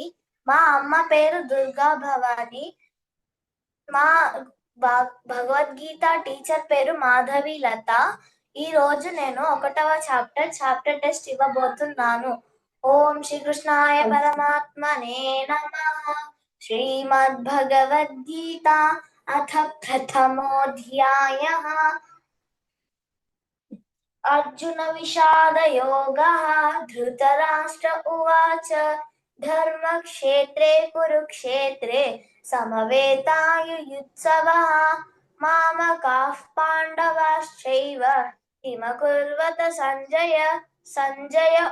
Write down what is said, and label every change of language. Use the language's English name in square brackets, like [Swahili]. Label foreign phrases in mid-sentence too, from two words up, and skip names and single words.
[Telugu] మా అమ్మ పేరు దుర్గా భవాని. మా భగవద్గీత టీచర్ పేరు మాధవి లత. ఈ రోజు నేను 1వ చాప్టర్ టెస్ట్ ఇవ్వబోతున్నాను. [Sanskrit] ఓం శ్రీకృష్ణాయ పరమాత్మనే నమః. శ్రీమద్భగవద్గీత అథ ప్రథమోऽధ్యాయः. अर्जुन विषादयोगः. धृतराष्ट्र उवाच धर्मक्षेत्रे कुरुक्षेत्रे समवेतायुयुत्सवः मामकाः पाण्डवाश्चैव किमकुर्वत संजय